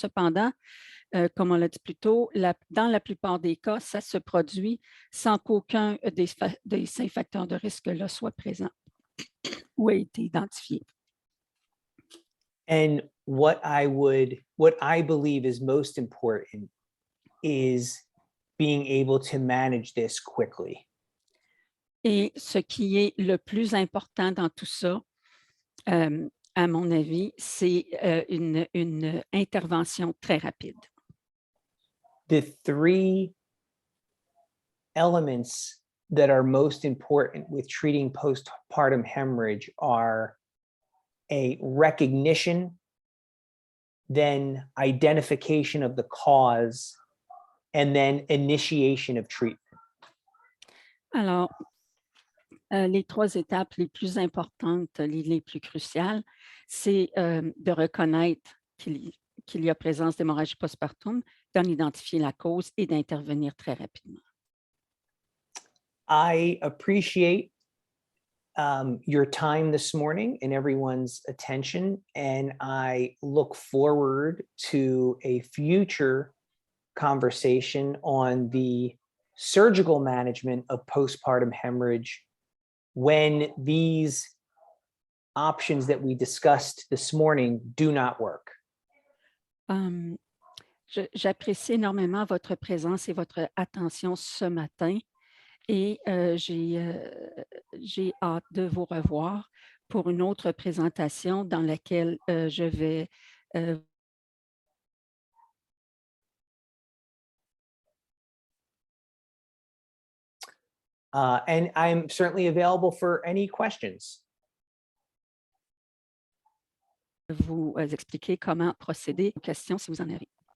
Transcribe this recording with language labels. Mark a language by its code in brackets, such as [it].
[fr] Cependant, comme on l'a dit plus tôt, dans la plupart des cas, ça se produit sans qu'aucun de ces facteurs de risque-là soit présent ou ait été identifié. [en] And what I believe is most important is being able to manage this quickly. [fr] Et ce qui est le plus important dans tout ça, à mon avis, c'est une intervention très rapide. [en] The three elements that are most important with treating postpartum hemorrhage are a recognition, then identification of the cause, and then initiation of treatment. [fr] Alors, les trois étapes les plus importantes, les plus cruciales, c'est de reconnaître qu'il y a présence d'hémorragie postpartum, d'en identifier la cause et d'intervenir très rapidement. [en] I appreciate your time this morning and everyone's attention, and I look forward to a future conversation on the surgical management of postpartum hemorrhage when these options that we discussed this morning do not work. [fr] J'apprécie énormément votre présence et votre attention ce matin, Et j'ai hâte de vous revoir pour une autre présentation dans laquelle je vais [en] And I'm certainly available for any questions. [fr] vous expliquer comment procéder aux questions si vous en avez.